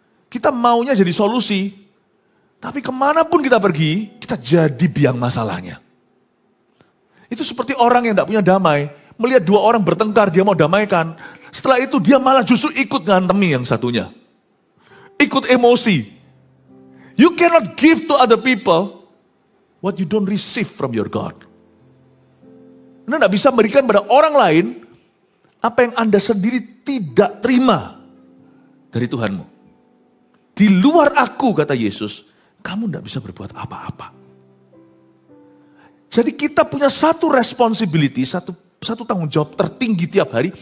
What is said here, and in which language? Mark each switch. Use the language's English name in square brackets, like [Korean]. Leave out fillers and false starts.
[Indonesian] Kita maunya jadi solusi, tapi kemanapun kita pergi, kita jadi biang masalahnya. Itu seperti orang yang tidak punya damai, melihat dua orang bertengkar, dia mau damaikan. Setelah itu dia malah justru ikut ngantemi yang satunya. Ikut emosi. [English] You cannot give to other people what you don't receive from your God. [Indonesian] Anda tidak bisa memberikan pada orang lain apa yang Anda sendiri tidak terima dari Tuhanmu. Di luar aku, kata Yesus, kamu tidak bisa berbuat apa-apa. Jadi kita punya satu responsibility, satu tanggung jawab tertinggi tiap hari.